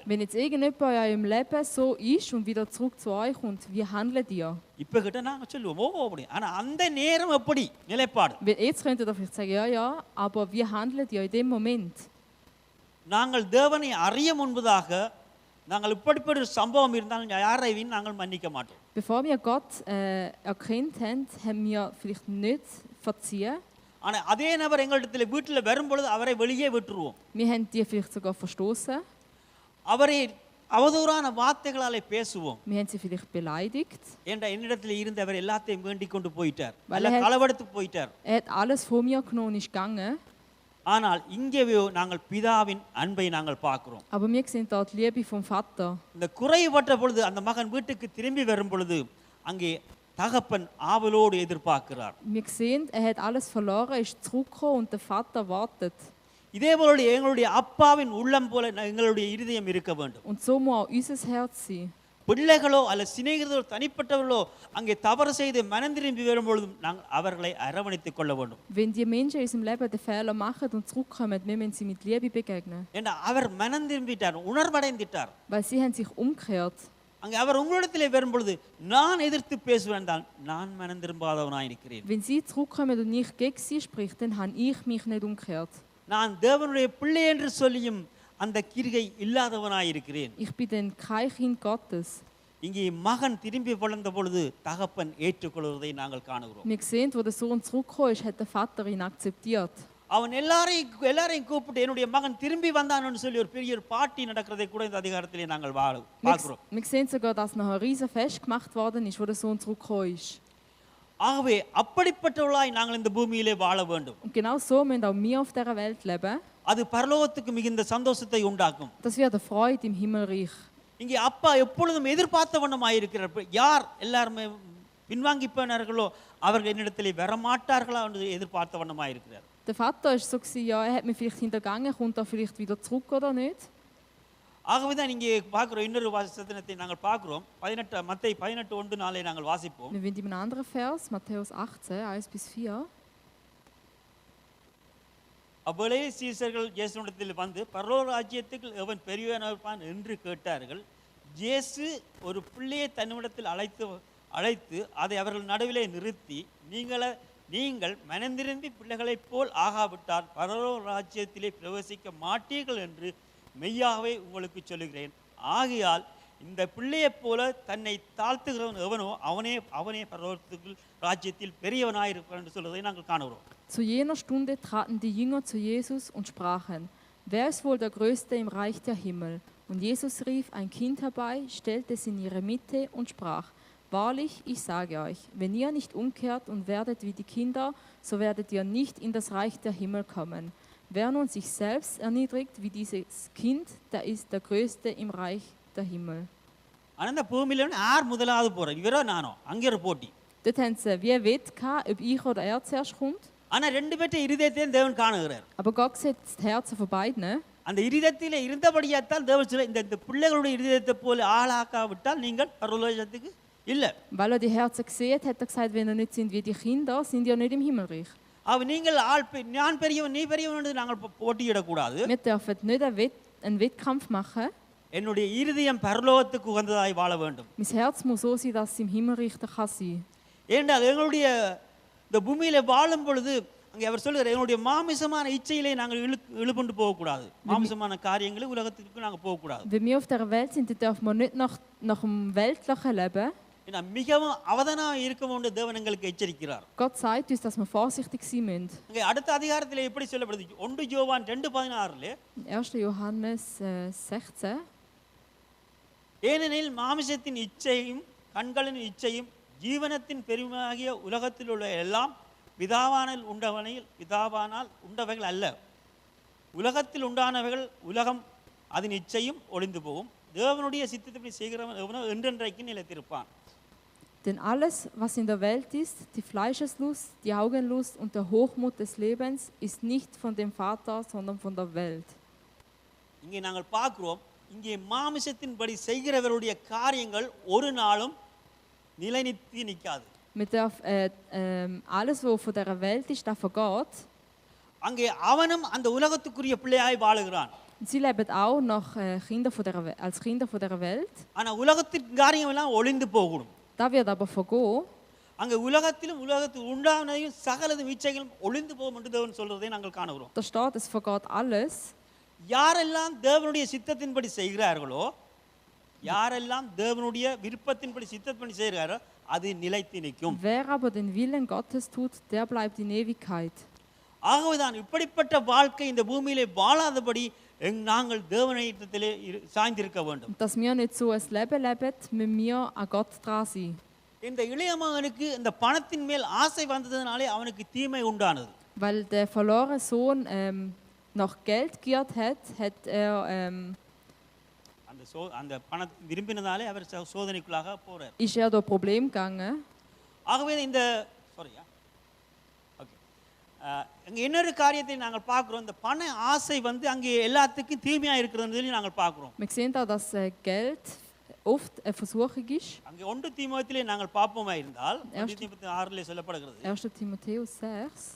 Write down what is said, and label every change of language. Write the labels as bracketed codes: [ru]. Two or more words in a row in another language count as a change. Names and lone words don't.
[de] Wenn jetzt irgendjemand in eurem Leben so ist und wieder zurück zu euch kommt, wie handelt ihr? [ta] இப்போ கிட்ட நாங்கள் சொல்லுவோம், ஓ அப்படி. ஆனால் அந்த நேரம் எப்படி நிலைப்பாடு? [de] Jetzt könnt ihr vielleicht sagen, ja, ja, aber wie handelt ihr in dem Moment? [ta] நாங்கள் தேவனை அறிய முன்பதாக நாங்கள் இப்படிப்பட்ட ஒரு சம்பவம் இருந்தாலும் யாரையும் நாங்கள் மன்னிக்க மாட்டோம். [de] Bevor wir Gott erkannt haben, haben wir vielleicht nicht verziehen. [ta] ஆனால் அதே நபர் எங்களிடத்தில் வீட்டில் வரும்பொழுது அவரை வெளியே விட்டுருவோம். [de] Wir haben die vielleicht sogar verstoßen. [ta] அவரை அவதூறான வார்த்தைகளாலே பேசுவோம். [de] Wir haben sie vielleicht beleidigt. [ta] என்னிடத்தில் இருந்து அவர் எல்லாத்தையும் வேண்டிக் கொண்டு போயிட்டார், களவெடுத்து போயிட்டார். [de] Er hat alles von mir genommen und ist gegangen. [ta] ஆனால் இங்கே நாங்கள் பிதாவின் அன்பை நாங்கள் பார்க்கிறோம். [de] Aber wir sehen dort die Liebe vom Vater. [ta] இந்த குறைபட்ட பொழுது அந்த மகன் வீட்டுக்கு திரும்பி வரும் பொழுது அங்கே தகப்பன் ஆவலோடு எதிர்பார்க்கிறார். [de] Wir sehen, er hat alles verloren, ist zurückgekommen und der Vater wartet. [ta] இதே போல எங்களுடைய அப்பாவின் உள்ளம் போல எங்களுடைய இருதயம் இருக்க வேண்டும். [de] Und so muss auch unser Herz sein. [ta] பிள்ளைகளோ அல்ல சிநேகிதர்களோ தனிப்பட்டவர்களோ அங்கே தவறு செய்து மனம் திரும்பி வரும்பொழுதும் நாங்கள் அவர்களை அரவணைத்துக் கொள்ள வேண்டும். [de] Wenn die Menschen in unserem Leben den Fehler machen und zurückkommen, wir müssen sie mit Liebe begegnen. [ta] ஏன்னா அவர் மனம் திரும்பிட்டார், உணர்வடைந்துட்டார். [de] Weil sie haben sich umgekehrt. [ta] அங்கே அவர் உங்களிடத்திலே வரும்பொழுது நான் எதிர்த்து பேசுவேன் தான் நான் மனம் திரும்பாதவனாய் இருக்கிறேன். [de] Wenn sie zurückkommen und nicht gegen sie spricht, dann habe ich mich nicht umgekehrt. [ta] நான் தேவனுடைய பிள்ளை என்று சொல்லியும் அந்த கிரியை இல்லாதவனாய் இருக்கிறேன். [de] Ich bin dann kein Kind Gottes. [ta] இங்கே மகன் திரும்பி வளர்ந்த பொழுது தகப்பன் ஏற்றுக்கொள்வதை நாங்கள் காணுகிறோம். [de] Wir sehen, wo der Sohn zurückgekommen ist, hat der Vater ihn akzeptiert. [ta] அவன் எல்லாரையும் கூப்பிட்டு என்னுடைய மகன் திரும்பி வந்தான்னு சொல்லி ஒரு பெரிய பார்ட்டி நடக்கிறதை கூட இந்த அதிகாரத்திலே நாங்கள் பார்க்கிறோம். [de] Wir sehen sogar, dass noch ein riesen Fest gemacht worden ist, wo der Sohn zurückgekommen ist. [ta] ஆகவே அப்படிப்பட்டவர்களாய் நாங்கள் இந்த பூமியிலே வாழ வேண்டும். [de] Und genau so müssen auch wir auf dieser Welt leben. [ta] அது பரலோகத்துக்கு மிகுந்த சந்தோஷத்தை உண்டாக்கும். [de] Das wird eine Freude im Himmelreich. [ta] இங்கே அப்பா எப்பொழுதும் எதிர்பார்த்த வண்ணமாயிருக்கிறார். யார் எல்லாருமே பின்வாங்கி போனார்களோ அவர்கள் என்னிடத்திலே வரமாட்டார்களா என்று எதிர்பார்த்த வண்ணமாயிருக்கிறார். [de] Der Vater war so, ja, er hat mich vielleicht hintergangen, kommt er vielleicht wieder zurück oder nicht? [ta] ஆகவே தான் இங்கே பார்க்கிறோம், இன்னொரு வசனத்தை நாங்கள் பார்க்கிறோம். மத்தேயு 18:1-4 நாங்கள் வாசிப்போம். [de] Wir finden in einem anderen Vers, Matthäus 18, 1-4. [ta] அவ்வேளையில் சீசர்கள் இயேசுவிடத்தில் வந்து பரலோக ராஜ்யத்துக்கு எவன் பெரியவனாக இருப்பான் என்று கேட்டார்கள். இயேசு ஒரு பிள்ளையை தன்னிடத்தில் அழைத்து அதை அவர்கள் நடுவிலே நிறுத்தி நீங்கள் மனந்திரும்பி பிள்ளைகளைப் போல் ஆகாவிட்டால் பரலோக ராஜ்யத்திலே பிரவேசிக்க மாட்டீர்கள் என்று மெய்யாகவே உங்களுக்கு சொல்லுகிறேன். ஆகையால் இந்த பிள்ளையைப் போல தன்னை தாழ்த்துகிறவன் எவனோ அவனே பரலோகத்துக்குள் ராஜ்யத்தில் பெரியவனாயிருப்பான் என்று சொல்வதை நாங்கள் காணுகிறோம். [de] Zu jener Stunde traten die Jünger zu Jesus und sprachen: Wer ist wohl der Größte im Reich der Himmel? Und Jesus rief ein Kind herbei, stellte es in ihre Mitte und sprach: Wahrlich, ich sage euch, wenn ihr nicht umkehrt und werdet wie die Kinder, so werdet ihr nicht in das Reich der Himmel kommen. Wer nun sich selbst erniedrigt wie dieses Kind, der ist der Größte im Reich der Himmel. [ta] அந்த பூமியில யார் முதலாவது போறார், இவரோ நானோ? அங்கே ஒரு போட்டி. [de] Dort haben sie wie ein Wett gehabt, ob ich oder er zuerst kommt. [ta] ஆனா ரெண்டு பேர்ட்ட இருதயத்தையும் தேவன் காணுகிறார். [de] Aber Gott sieht die Herzen von beiden. [ta] அந்த இருதயத்திலே இருந்தபடியாத்தான் தேவன் சொல்ல இந்த பிள்ளைகளுடைய இருதயத்தை போல ஆளாக்காவிட்டால் நீங்கள் பரலோகத்துக்கு இல்லை. [de] Weil er die Herzen gesehen hat er gesagt, wenn ihr nicht sind wie die Kinder, sind ihr nicht im Himmelreich. [ta] அவ நீங்கள் நான் பெரியவன் நீ பெரியவன் என்று நாங்கள் போட்டியிடக்கூடாது. [de] Wir dürfen nicht einen Wettkampf machen. [ta] என்னுடைய இருதயம் பரலோகத்துக்கு உகந்ததாய் வாழ வேண்டும். [de] Mein Herz muss so sein, dass es im Himmelreich sein kann. [ta] ஏனென்றால் எங்களுடைய இந்த பூமியில வாழும் பொழுது அங்கே அவர் சொல்லுகிறார், எங்களுடைய மாமிசமான இச்சையிலே நாங்கள் இழுபண்டு போகக்கூடாது. மாமிசமான காரியங்களை உலகத்துக்கு நாங்கள் போகக்கூடாது. [de] Wenn wir auf der Welt sind, dürfen wir nicht nach dem Weltlichen leben. [ta] மிகவும் அவதானமாக இருக்க வேண்டும் தேவன் எங்களுக்கு எச்சரிக்கிறார். [de] Gott sagt uns, dass wir vorsichtig sein müssen. [ta] அங்கே அடுத்த அதிகாரத்திலே எப்படி சொல்லப்படுது? 1 யோவான் 2:16 [de] 1. Johannes 16. [ta] ஏனெனில் மாமிசத்தின் இச்சையும் கண்களின் இச்சையும் ஜீவனத்தின் பெருமையாகிய உலகத்தில் உள்ள எல்லாம் பிதாவானால் உண்டவைகள் அல்ல. உலகத்தில் உண்டானவைகள் உலகம் அதன் இச்சையும் ஒளிந்து போகும். தேவனுடைய சித்தத்தை செய்கிறவன் எவனோ என்றென்றைக்கு நிலைத்திருப்பான். [de] Denn alles, was in der Welt ist, die Fleischeslust, die Augenlust und der Hochmut des Lebens, ist nicht von dem Vater, sondern von der Welt. [ta] இங்கே நாங்கள் பார்க்கிறோம், இங்கே மாமிசத்தின்படி செய்கிறவருடைய காரியங்கள் ஒரு நாளும் நிலைநிறுத்தி நிற்காது. [de] Man darf alles, was von der Welt ist, das vergeht. [ta] அங்கே அவனும் அந்த உலகத்துக்குரிய பிள்ளையாய் வாழுகிறான். [de] Sie leben auch noch als Kinder von der Welt. [ta] ஆனா உலகத்தின் காரியம் எல்லாம் ஒளிந்து போகும். [de] Das wird aber vergehen. [ta] அங்கே உலகத்தில் உண்டானதையும் சகலதும் இச்சைகளும் ஒளிந்து போகும் என்று தேவன் சொல்றதை நாங்கள் காணுகிறோம். [de] Da steht, es vergeht alles. [ta] யாரெல்லாம் தேவனுடைய சித்தத்தின்படி செய்கிறார்களோ, யாரெல்லாம் தேவனுடைய விருப்பத்தின்படி சித்தத்தின்படி செய்கிறாரோ அது நிலைத்து நிற்கும். [de] Wer aber den Willen Gottes tut, der bleibt in Ewigkeit. [ta] ஆகவேதான் இப்படிப்பட்ட வாழ்க்கை இந்த பூமியிலே வாழாதபடி நாங்கள் தேவனிடத்திலே சாய்ந்திருக்க வேண்டும். [de] Dass wir nicht so ein Leben leben, müssen wir an Gott dran sein. [ta] இந்த இளைய மகனுக்கு இந்த பணத்தின் மேல் ஆசை வந்ததனாலே அவனுக்கு தீமை உண்டானது. [de] Weil der verlorene Sohn nach Geld giert hat [ta] அந்த பணத்தை விரும்பினதாலே அவர் சோதனைக்குள்ளாக போறார். [de] Ist er da Problem gegangen? [ta] ஆகவே இந்த அங்கே இன்னொரு காரியத்தை நாங்கள் பார்க்குறோம். இந்த பண ஆசை வந்து அங்கே எல்லாத்துக்கும் தீமையாக இருக்கிறதுன்னு சொல்லி நாங்கள் பார்க்குறோம். [de] Wir sehen da, dass Geld oft eine Versuchung ist. [ta] அங்கே 1 தீமோத்திலே நாங்கள் பார்ப்போமா இருந்தால் 1 தீமோத்தேயு 6 சொல்லப்படுகிறது. [de] 1. Timotheus 6.